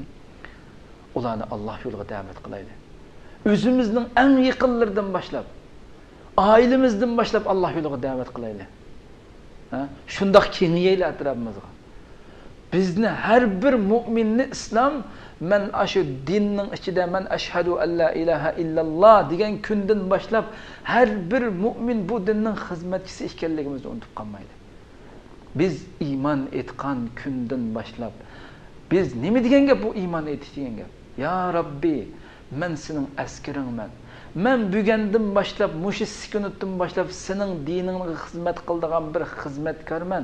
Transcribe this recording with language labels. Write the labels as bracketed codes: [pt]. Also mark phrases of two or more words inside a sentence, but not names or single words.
[uz] Ularni Alloh yo'liga da'vat qilaylik. O'zimizning eng yaqinlardan boshlab, oilamizdan boshlab Alloh yo'liga da'vat qilaylik. Shundoq kengaylik atrofimizga. Bizni har bir mu'minni islom men shu dinning ichida men [ar] أشهد أن لا إله إلا الله [uz] degan kundan boshlab har bir mu'min bu dinning xizmatchisi ekanligimizni unutib qolmaydi. Biz iymon etgan kundan boshlab biz nima degan gap bu iymon etish degan gap? Ya Rabbi, men sening askaringman. Men bugundan boshlab, mushu sekundan boshlab sening diningga xizmat qiladigan bir xizmatkorman.